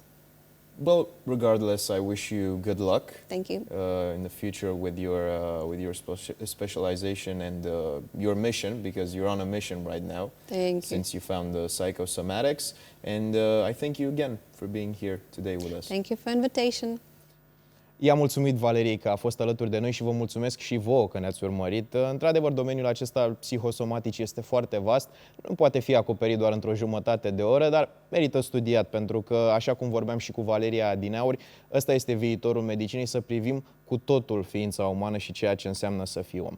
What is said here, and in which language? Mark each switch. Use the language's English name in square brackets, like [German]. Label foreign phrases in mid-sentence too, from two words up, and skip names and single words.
[English] Well, regardless, I wish you good luck. Thank you. In the future with your specialization and your mission, because you're on a mission right now. Thank you. Since you found the psychosomatics, and I thank you again for being here today with us. Thank you for invitation. [Romanian] I-am mulțumit Valeriei că a fost alături de noi și vă mulțumesc și vouă că ne-ați urmărit. Într-adevăr, domeniul acesta al psihosomaticii este foarte vast, nu poate fi acoperit doar într-o jumătate de oră, dar merită studiat, pentru că, așa cum vorbeam și cu Valeriia adineauri, ăsta este viitorul medicinei, să privim cu totul ființa umană și ceea ce înseamnă să fii om.